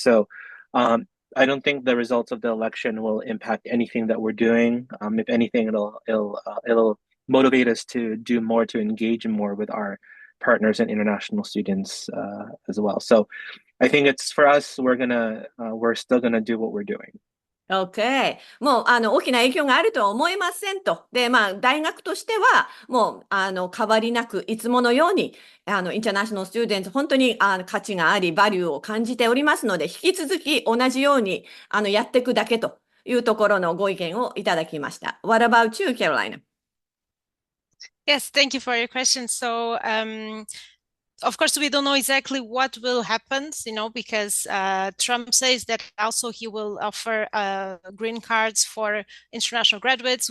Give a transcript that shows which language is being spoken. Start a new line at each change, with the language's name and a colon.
English: So I don't think the results of the election will impact anything that we're doing. If anything, it'll motivate us to do more, to engage more with our partners and international students as well. So I think it's for us, we're still gonna do what we're doing. Okay.
Japanese: もう、大きな影響があるとは思いませんと。で、まあ、大学としては、もう、変わりなく、いつものように、インターナショナルスチューデント、本当に、価値があり、バリューを感じておりますので、引き続き同じように、やっていくだけというところのご意見をいただきました。
English: What about you, Carolina? Yes, thank you for your question. So, of course, we don't know exactly what will happen, because Trump says that also he will offer green cards for international graduates.